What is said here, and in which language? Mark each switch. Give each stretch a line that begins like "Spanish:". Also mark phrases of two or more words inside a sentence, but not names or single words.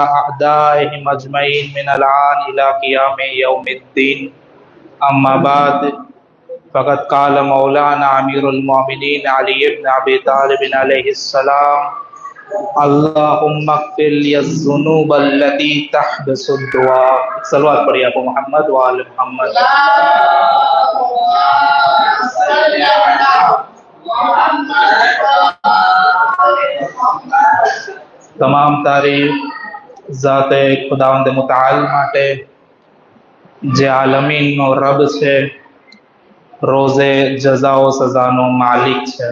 Arabic: أعدائهم أجمعين من الآن إلى قيام يوم الدين أما بعد فقد قال مولانا أمير المؤمنين علي بن أبي طالب عليه السلام اللهم اغفر لي الذنوب التي تحبس الدعاء
Urdu: صلوات پڑھیے آپ
Arabic: محمد وآل محمد
Gujarati: તમામ તારીફ ذات ખુદાવંદ મુતઆલ માટે જે આલમીનનો રબ છે, રોઝે જઝા ઓ સજાનો માલિક છે.